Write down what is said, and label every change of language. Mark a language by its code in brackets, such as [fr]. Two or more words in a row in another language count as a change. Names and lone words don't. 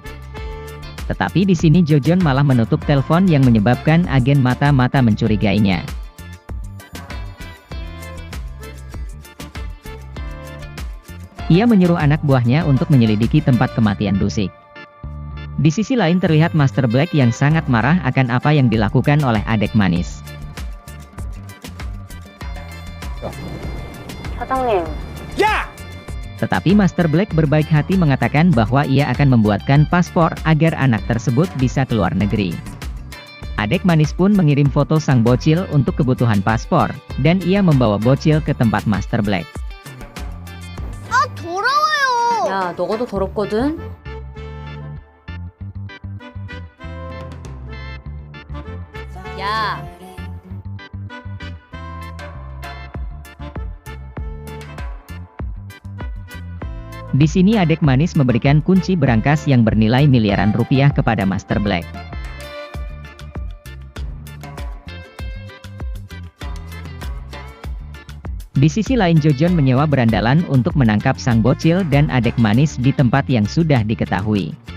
[id] Tetapi di sini Jojon malah menutup telepon yang menyebabkan agen mata-mata mencurigainya. Ia menyuruh anak buahnya untuk menyelidiki tempat kematian Dusik. Di sisi lain terlihat Master Black yang sangat marah akan apa yang dilakukan oleh adek manis. [ko] 사장님. 야! [id] Tetapi Master Black berbaik hati mengatakan bahwa ia akan membuatkan paspor agar anak tersebut bisa keluar negeri. Adek manis pun mengirim foto sang bocil untuk kebutuhan paspor, dan ia membawa bocil ke tempat Master Black. [ko] 아, 더러워요. 야, 너가 더 더럽거든. 야. [id] Di sini adek manis memberikan kunci berangkas yang bernilai miliaran rupiah kepada Master Black. Di sisi lain Jojon menyewa berandalan untuk menangkap sang bocil dan adek manis di tempat yang sudah diketahui.